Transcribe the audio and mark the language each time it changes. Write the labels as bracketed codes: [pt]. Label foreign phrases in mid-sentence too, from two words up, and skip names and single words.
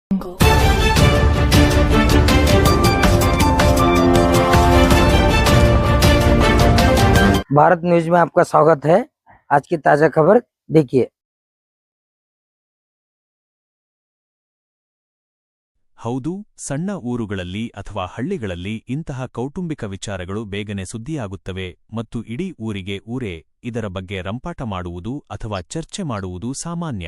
[hi] भारत न्यूज में आपका स्वागत है। आज की ताजा खबर देखिए। [kn] ಹೌದು, ಸಣ್ಣ ಊರುಗಳಲ್ಲಿ ಅಥವಾ ಹಳ್ಳಿಗಳಲ್ಲಿ ಇಂತಹ ಕೌಟುಂಬಿಕ ವಿಚಾರಗಳು ಬೇಗನೆ ಸುದ್ದಿಯಾಗುತ್ತವೆ ಮತ್ತು ಇಡೀ ಊರಿಗೆ ಊರೇ ಇದರ ಬಗ್ಗೆ ರಂಪಾಟ ಮಾಡುವುದು ಅಥವಾ ಚರ್ಚೆ ಮಾಡುವುದು ಸಾಮಾನ್ಯ.